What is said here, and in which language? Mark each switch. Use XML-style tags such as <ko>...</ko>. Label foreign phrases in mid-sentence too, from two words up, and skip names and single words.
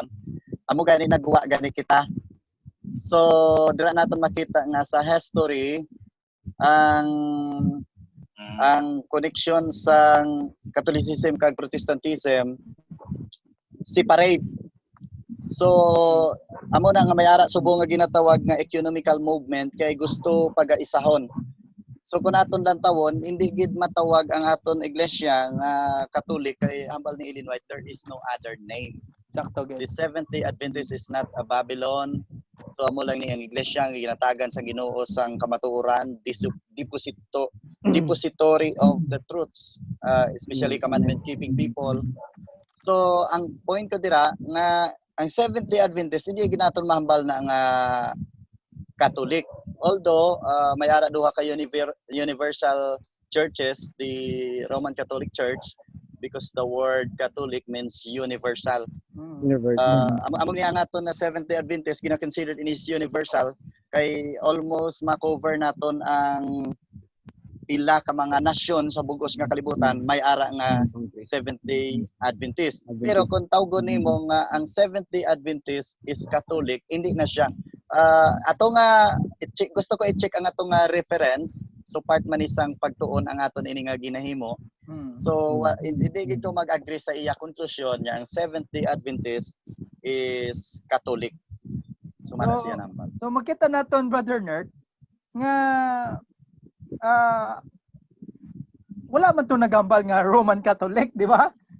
<hil>Amo gani nagwa gani kita. So dira naton makita nga sa history ang connection sa Catholicism kag Protestantism separate. So amo na nga may ara subong nga ginatawag nga</hil> <en>economical movement</en> <hil>kay gusto pagaisahon. So kung aton lang tawon, hindi gid matawag ang aton iglesia nga Catholic kay hambal ni Ellen White,</hil> <en>there is no other name.</en> <hil>Sakto The gid.</hil> <en>Seventh-day Adventist is not a Babylon.</en> <hil>So amo lang ni ang iglesia nga ginatagan sa Ginoo sang kamatuoran,</hil> <en>depository of the truths, especially commandment keeping people.</en> <hil>So ang point ko dira nga ang Seventh-day Adventist hindi ginaton mahambal na nga Catholic.</hil> <en>Although</en> <hil>may ara duha ka</hil> <en>universal churches, the Roman Catholic Church, because the word Catholic means universal. Universal.</en> <hil>Amo niya nga to na Seventh-day Adventist gina-considered</hil> <en>in is universal</en> <hil>kay almost ma-cover naton ang pila ka mga nasyon sa bugos nga kalibutan may ara nga Seventh-day Adventist. Pero kung tawgon nimo nga ang Seventh-day Adventist</hil> <en>is Catholic,</en> <hil>hindi na siya. Ato nga i-check, gusto ko i-check ang ato nga reference. So part man isang pagtuon ang aton ini nga ginahimo. So hindi gid ko mag-agree sa iya konklusyon nga ang Seventh-day Adventist</hil> <en>is Catholic.</en> <hil>So mana siya naman. So makita naton Brother Nerd nga wala man to nagambal nga Roman Catholic, di ba?</hil>